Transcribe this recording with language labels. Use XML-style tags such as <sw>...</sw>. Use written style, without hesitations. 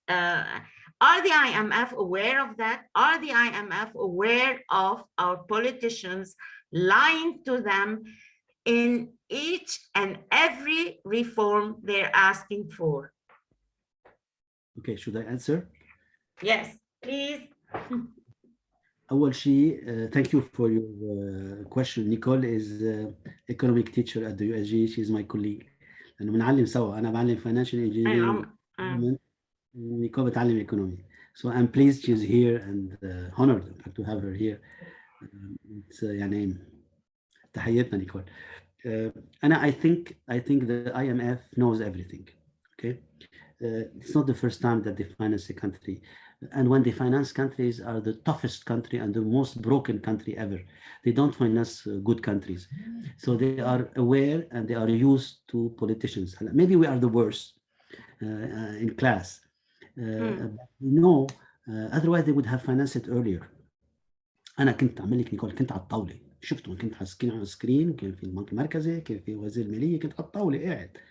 <en>Are the IMF aware of that? Are the IMF aware of our politicians lying to them in each and every reform they're asking for? Okay, should I answer? Yes, please.</en> <ar>أول شيء</ar> <en>thank you for your question. Nicole is economic teacher at the USG. She's my colleague.</en> <ar>لأنه بنعلم سوا. أنا بعلم</ar> <en>financial engineering</en> <ar>ونيكول بتعلم economy.</ar> <en>So I'm pleased she's here and honored in fact to have her here.</en> <ar>It's يعني تحياتنا نيكول.</ar> <en>أنا I think the IMF knows everything. Okay. It's not the first time that they finance a country. And when they finance countries are the toughest country and the most broken country ever. They don't finance good countries. So they are aware and they are used to politicians. Maybe we are the worst in class. No, otherwise they would have financed it earlier.</en> <ar>أنا كنت أعمل لك نيكول كنت على الطاولة شفتهم كنت على السكرين كان في البنك المركزي كان في وزير المالية كنت على الطاولة قاعد.</ar>